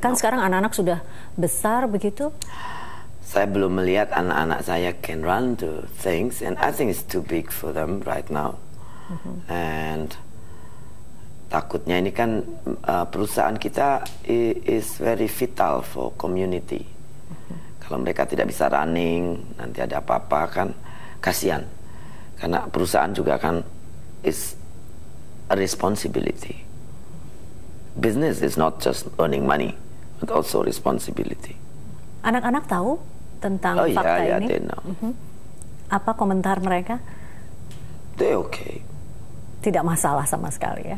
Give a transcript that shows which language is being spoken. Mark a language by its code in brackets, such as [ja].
[id] Kan sekarang anak-anak sudah besar begitu? Saya belum melihat anak-anak saya [en] can run to things, and I think it's too big for them right now. And [id] takutnya ini kan perusahaan kita [en] is very vital for community. [id] Kalau mereka tidak bisa running, nanti ada apa-apa kan kasihan. Karena perusahaan juga kan [en] is a responsibility. Business is not just earning money, but also responsibility. [id] Anak-anak tahu tentang fakta ini? [en] They know. [id] Apa komentar mereka? [en] They okay. [id] Tidak masalah sama sekali ya?